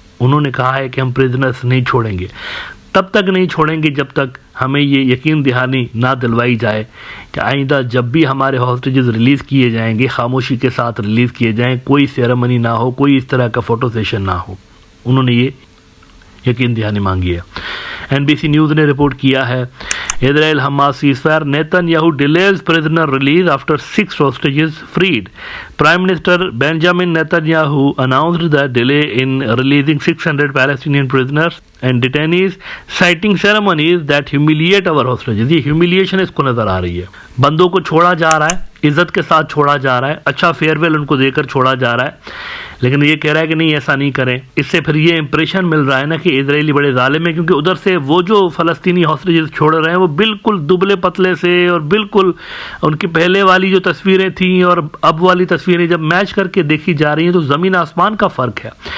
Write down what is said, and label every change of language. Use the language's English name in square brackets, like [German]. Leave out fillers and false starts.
[Hindi] उन्होंने कहा है कि हम प्रिजनर्स नहीं छोड़ेंगे, तब तक नहीं छोड़ेंगे जब तक हमें ये यकीन दहानी ना दिलवाई जाए कि आइंदा जब भी हमारे हॉस्टेजेस रिलीज़ किए जाएंगे खामोशी के साथ रिलीज़ किए जाएं, कोई सेरेमनी ना हो, कोई इस तरह का फ़ोटो सेशन ना हो। उन्होंने ये यकीन दहानी मांगी है। [English] NBC [Hindi] न्यूज़ ने रिपोर्ट किया है [English] Israel Hamas ceasefire, Netanyahu delays prisoner release after 6 hostages freed. Prime Minister Benjamin Netanyahu announced the delay in releasing 600 Palestinian prisoners and detainees, citing ceremonies that humiliate our hostages. [Hindi] ये humiliation इसको नज़र आ रही है। बंदों को छोड़ा जा रहा है, इज्जत के साथ छोड़ा जा रहा है, अच्छा फेयरवेल उनको देकर छोड़ा जा रहा है, लेकिन ये कह रहा है कि नहीं ऐसा नहीं करें। इससे फिर ये इंप्रेशन मिल रहा है ना कि इजरायली बड़े जालिम है, क्योंकि उधर से वो जो फ़लस्तीनी हॉस्टेजेस छोड़ रहे हैं वो बिल्कुल दुबले पतले से और बिल्कुल उनकी पहले वाली जो तस्वीरें थी और अब वाली तस्वीरें जब मैच करके देखी जा रही हैं तो ज़मीन आसमान का फ़र्क है।